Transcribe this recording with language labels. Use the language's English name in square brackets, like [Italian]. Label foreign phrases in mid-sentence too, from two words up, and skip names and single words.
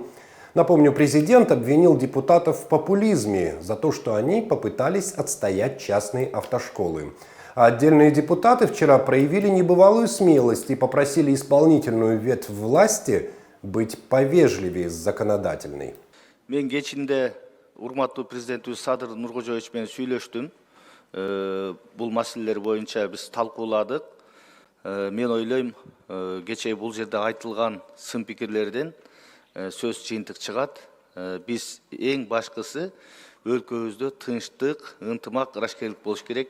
[Russian] Напомню, президент обвинил депутатов в популизме за то, что они попытались отстоять частные автошколы. А отдельные депутаты вчера проявили небывалую смелость и попросили исполнительную ветвь власти быть повежливее с законодательной. [Kyrgyz] Мен кечинде урматтуу президентибиз Садыр Нуркожоевич менен сүйлөштүм. Бул маселелер боюнча биз талкууладык. Мен ойлойм, кечээ бул жерде айтылган сын пикирлерден сөз жыйынтык чыгат. Биз эң башкысы өлкөбүздө тынчтык, ынтымак, ырашкерлик болуш керек.